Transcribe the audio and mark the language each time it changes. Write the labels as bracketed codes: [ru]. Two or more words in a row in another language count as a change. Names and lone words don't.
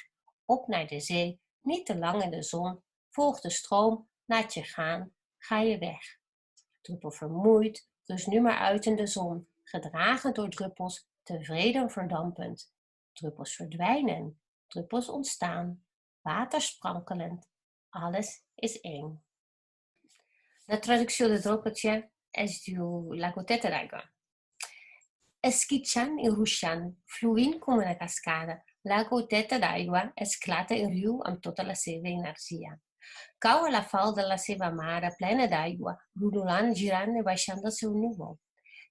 [nl] Op naar de zee, niet te lang in de zon. Volg de stroom, laat je gaan, ga je weg. Druppel vermoeid, dus nu maar uit in de zon. Gedragen door druppels, tevreden verdampend. Druppels verdwijnen, druppels ontstaan. Water sprankelend, alles is één. [ca] La traducció de Druppeltje es diu La goteta d'aigua. Esquitxant i ruixant, fluint com una cascada, la goteta d'aigua esclata i riu amb tota la seva energia. Cau a la falda de la seva mare, plena d'aigua, rodolant, girant i baixant del seu núvol.